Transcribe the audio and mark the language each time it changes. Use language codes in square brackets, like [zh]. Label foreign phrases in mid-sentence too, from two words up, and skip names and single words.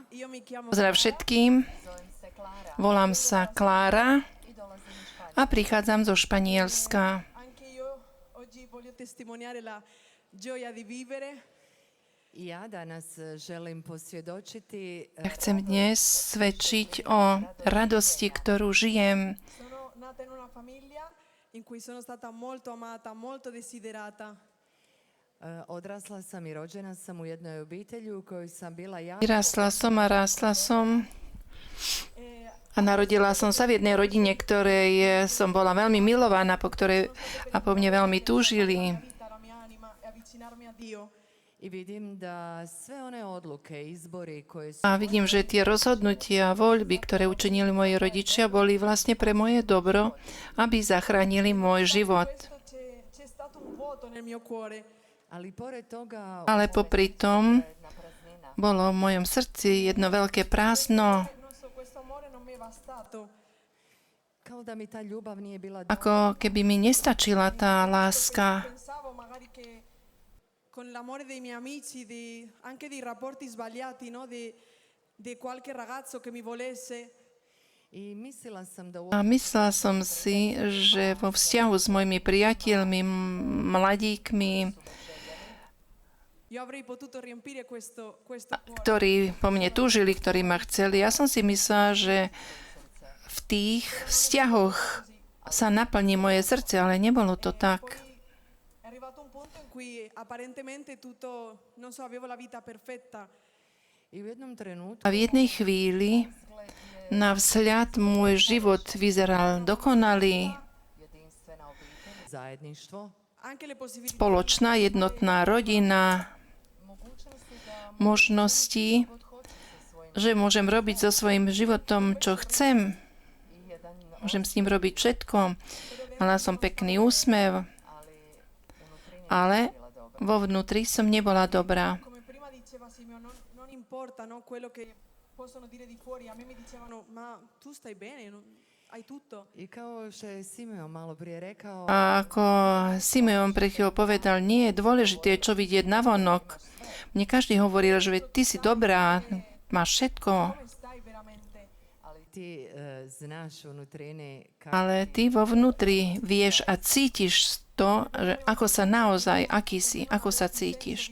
[it] io mi chiamo [sk] Pozdrav všetkým, [hr] Zovem se Klára. [sk] volám sa Klára [hr] I dolazim iz Španjolske. [sk] a prichádzam zo Španielska. [it] Anche io oggi voglio testimoniare la gioia di vivere. [hr] I ja danas želim posvjedočiti [sk] Ja chcem dnes svedčiť o radosti, ktorú žijem. [it] Sono nata in una famiglia in cui sono stata molto amata, molto desiderata. [hr] Odrasla sam i rođena sam u jednoj obitelji u kojoj sam bila jako [sk] Vyrastla som a rástla som a narodila som sa v jednej rodine, ktorej som bola veľmi milovaná, po mne veľmi túžili. [it] Vita la mia anima e avvicinarmi a Dio. [hr] i vidim da sve one odluke, izbori koje su [sk] A vidím, že tie rozhodnutia a voľby, ktoré učinili moji rodičia, boli vlastne pre moje dobro, aby zachránili môj život. [it] Questo c'è stato un vuoto nel mio cuore. [hr] ali pored toga [sk] Ale popri tom [hr] Jedna praznina. [sk] bolo v mojom srdci jedno veľké prázdno, [it] Non so, questo amore non mi è bastato. [hr] kao da mi ta ljubav nije bila [sk] ako keby mi nestačila tá láska. [it] Pensavo magari che con l'amore dei miei amici, anche dei rapporti sbagliati, no? di qualche ragazzo che mi volesse, [hr] i mislila sam da [sk] A myslela som si, že vo vzťahu s mojimi priateľmi, mladíkmi, [it] io avrei potuto riempire questo cuore. [sk] ktorí po mne túžili, ktorí ma chceli, ja som si myslela, že v tých vzťahoch sa naplní moje srdce, ale nebolo to tak. [it] È arrivato un punto in cui apparentemente tutto, non so, avevo la vita perfetta. [hr] I u jednom trenutku [sk] A v jednej chvíli na vzhľad môj život vyzeral dokonalý, [hr] jedinstvena obitelj, zajedništvo, [it] anche le possibilità [sk] spoločná jednotná rodina, [hr] mogućnosti da [sk] možnosti, [hr] god hoćeš sa svojim [sk] že môžem robiť so svojím životom, čo chcem. [hr] i jedan, [sk] Môžem s ním robiť všetko. Mala som pekný úsmev, ale [hr] bila dobra. [sk] vo vnútri som nebola dobrá. [it] come prima diceva Simeon, non importa, no, quello che possono dire di fuori, a me mi dicevano ma tu stai bene, hai tutto. [hr] i kao što je Simeon malo prije rekao, [sk] A ako Simeon pred chvíľou povedal, nie je dôležité, čo vidieť navonok. Mne každý hovoril, že ty si dobrá, máš všetko, [it] Come stai veramente? [hr] ali ti znaš unutrini [sk] ale ty vo vnútri vieš a cítiš to, že ako sa naozaj, aký si, ako sa cítiš,